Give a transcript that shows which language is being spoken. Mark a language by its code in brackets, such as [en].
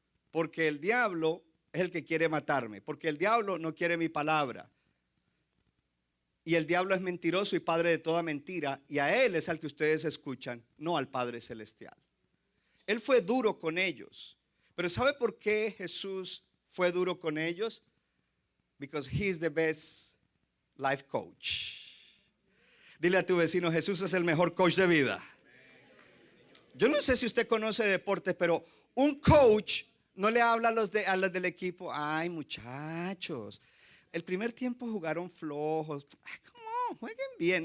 [es] Porque el diablo es el que quiere matarme. Porque el diablo no quiere mi palabra. Y el diablo es mentiroso y padre de toda mentira. Y a él es al que ustedes escuchan, no al Padre Celestial. Él fue duro con ellos. Pero ¿sabe por qué Jesús fue duro con ellos? [en] Because he's the best life coach. [es] Dile a tu vecino, Jesús es el mejor coach de vida. Yo no sé si usted conoce deportes, pero un coach no le habla a los del equipo, ay muchachos, el primer tiempo jugaron flojos, ¿cómo? Jueguen bien.